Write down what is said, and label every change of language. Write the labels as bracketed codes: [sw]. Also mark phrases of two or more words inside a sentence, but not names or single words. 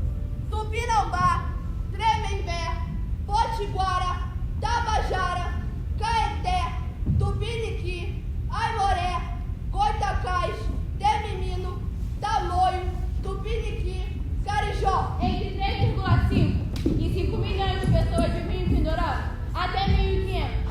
[pt] Tupinambá, Tremembé, Potiguara, Tabajara, Caeté, Tupiniqui, Aimoré, Goitacás, Temimino, Tamoio, Tupiniqui, Carijó. Entre 3,5 e 5 milhões de pessoas vivem em Pindorama até 1500.